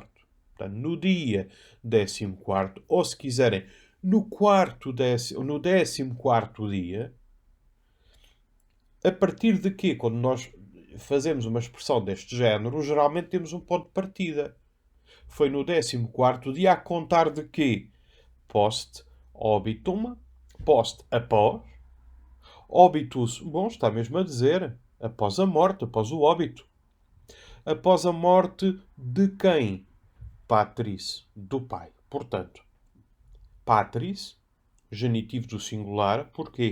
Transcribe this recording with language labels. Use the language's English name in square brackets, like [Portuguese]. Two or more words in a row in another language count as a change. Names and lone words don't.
[Portuguese] Portanto, no dia 14º, ou se quiserem, no 14º dia, a partir de quê? Quando nós fazemos uma expressão deste género, geralmente temos um ponto de partida. Foi no 14º dia a contar de quê? [Latin] Post obitum, [Portuguese] post após, obitus, bom, está mesmo a dizer, após a morte, após o óbito. Após a morte de quem? Patris, do pai. Portanto, patris, genitivo do singular, porquê?